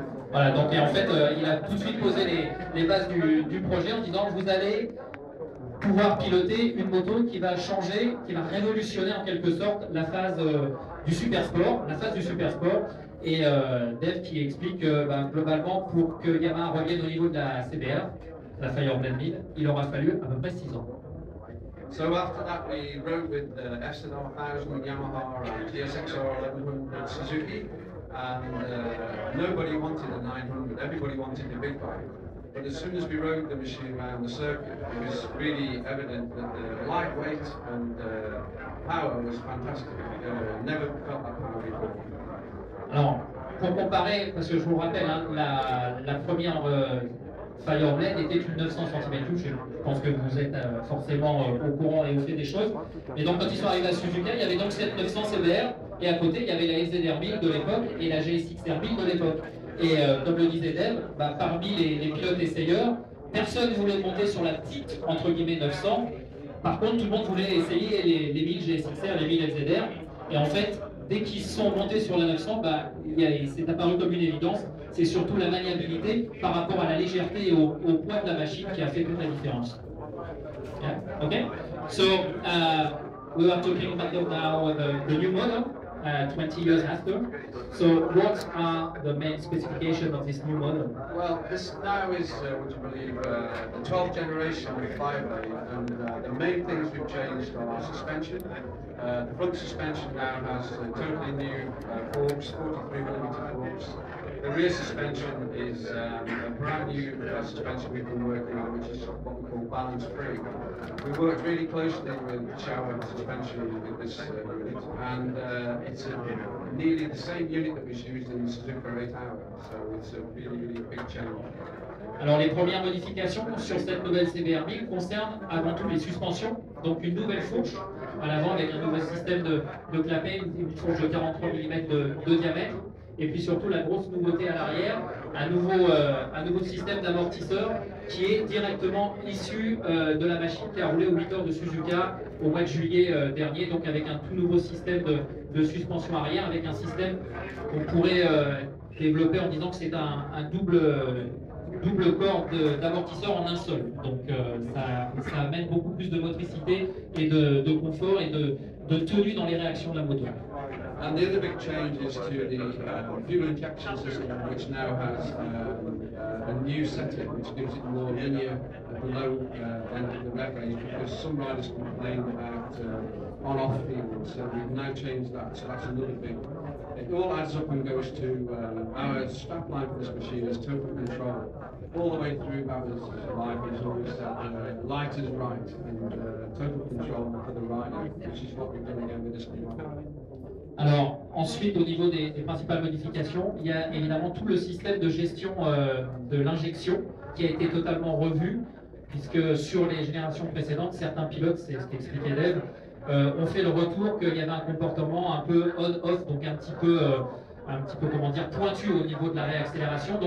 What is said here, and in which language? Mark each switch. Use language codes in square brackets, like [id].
[fr] Voilà, donc et en fait, il a tout de suite posé les bases du projet en disant vous allez pouvoir piloter une moto qui va changer, qui va révolutionner en quelque sorte la phase du super sport, Et Dave qui explique que globalement, pour que Yamaha revienne au niveau de la CBR, la Fireblade 1000, il aura fallu à peu près 6 ans. [en] So after that we rode with SN1000 Yamaha and TSXR 1100 Suzuki, and nobody wanted a 900, everybody wanted a big bike. But as soon as we rode the machine around the circuit, it was really evident that the lightweight and power was fantastic. Never felt that power before. [fr] Alors, pour comparer, parce que je vous rappelle, hein, la première Fireblade était une 900 cm3. Je pense que vous êtes forcément au courant et au fait des choses. Et donc, quand ils sont arrivés à Suzuka, il y avait donc cette 900 CBR, et à côté, il y avait la SZR 1000 de l'époque et la GSX-R 1000 de l'époque. Et comme le disait Dave, parmi les pilotes essayeurs, personne ne voulait monter sur la petite, entre guillemets, 900. Par contre, tout le monde voulait essayer les 1000 GSX-R, les 1000 SZR. Et en fait, dès qu'ils sont montés sur la 900, c'est apparu comme une évidence. C'est surtout la maniabilité par rapport à la légèreté et au poids de la machine qui a fait toute la différence. [en] Yeah? Okay? So, we are talking about now the new model, 20 years after. So, what are the main specifications of this new model? Well, this now is, would you believe, the 12th generation of Fireblade, and the main things we've changed are suspension. The front suspension now has totally new forks, 43mm forks. The rear suspension is a brand new suspension we've been working on, which is what we call balance free. We worked really closely with Showa Suspension with this unit, and it's nearly the same unit that was used in the Suzuka 8-hour, so it's a really big change. [fr] Alors les premières modifications sur cette nouvelle CBR 1000 concernent avant tout les suspensions, donc une nouvelle fourche à l'avant avec un nouveau système de clapet, une fourche de 43 mm de diamètre, et puis surtout la grosse nouveauté à l'arrière, un nouveau système d'amortisseur qui est directement issu de la machine qui a roulé au 8 heures de Suzuka au mois de juillet dernier, donc avec un tout nouveau système de suspension arrière, avec un système qu'on pourrait développer en disant que c'est un double corps d'amortisseur en un seul. Donc ça amène beaucoup plus de motricité et de confort et de tenue dans les réactions de la moto. [en] And the other big change is to the fuel injection system, which now has a new setting, which gives it more linear below end of the rev range, because some riders complain about on-off feeling, so we've now changed that, so that's another big. It all adds up and goes to our strap line for this machine is total control. All the way through Baba's life, he's always said light is right, and total control for the rider, which is what we've done again with this new model. [fr] Alors ensuite au niveau des principales modifications, il y a évidemment tout le système de gestion de l'injection qui a été totalement revu, puisque sur les générations précédentes, certains pilotes, c'est ce qu'expliquait Dave, ont fait le retour qu'il y avait un comportement un peu on-off, donc un petit peu comment dire, pointu au niveau de la réaccélération.